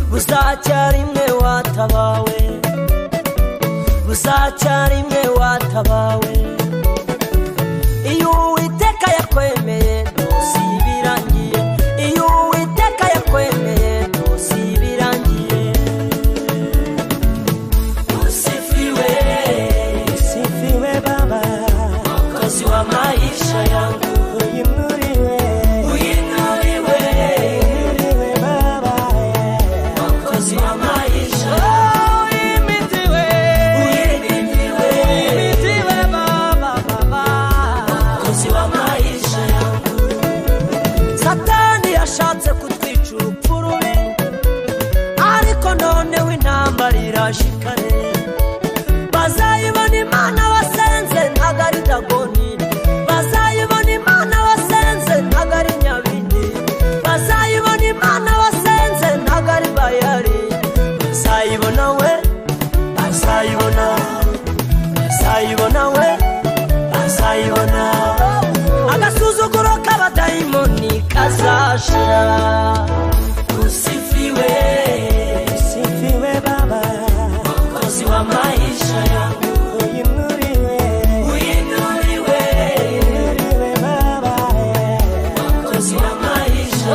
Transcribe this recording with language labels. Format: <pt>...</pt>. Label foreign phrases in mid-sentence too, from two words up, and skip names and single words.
<rw>buzacyarimwe watabawe, buzacyarimwe watabawe. Iyo Uwiteka yakwemeye ntusibirangiye, iyo Uwiteka yakwemeye ntusibirangiye.</rw> <sw>Usifiwe, usifiwe Baba, Mwokozi wa maisha yangu. Uinuliwe, uinuliwe, uinuliwe Baba, Mwokozi wa maisha. Uimitiwe, uimitiwe, uimitiwe Baba, Mwokozi wa maisha yangu.</sw> <rw>Satani yashatse kutwica urupfu rubi, ariko noneho intambara irashikane. Bazayibona Imana wasenze ntago ari Dagoni, bazayibona Imana wasenze ntago ari Nyabindi, bazayibona Imana wasenze ntago ari Bayali. Bazayibona we, bazayibona, bazayibona we, bazayibona. Agasuzuguro k'abadayimoni kazashira.</rw> <sw>Usifiwe, usifiwe Baba, Mwokozi wa maisha yangu. Uinuliwe, uinuliwe, uinuliwe Baba, Mwokozi wa maisha.</sw>